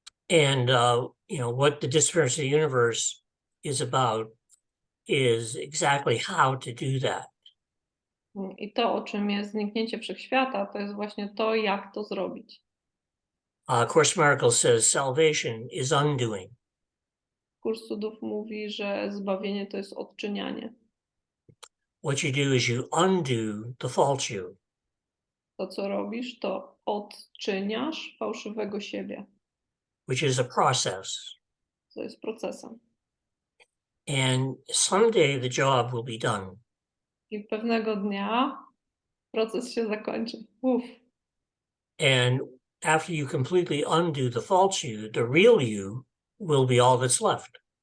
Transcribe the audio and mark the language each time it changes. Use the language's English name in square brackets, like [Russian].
[English] And you know what the disappearance of the universe is about is exactly how to do that. [Polish] I to, o czym jest zniknięcie wszechświata, to jest właśnie to, jak to zrobić. [English] Course in Miracles says salvation is undoing. [Polish] Kurs Cudów mówi, że zbawienie to jest odczynianie. [English] what you do is you undo the false you. [Polish] To, co robisz, to odczyniasz fałszywego siebie, [English] Which is a process. [Polish] co jest procesem. [English] And someday the job will be done. [Polish] I pewnego dnia proces się zakończy. [English] And after you completely undo the false you, the real you will be all that's left.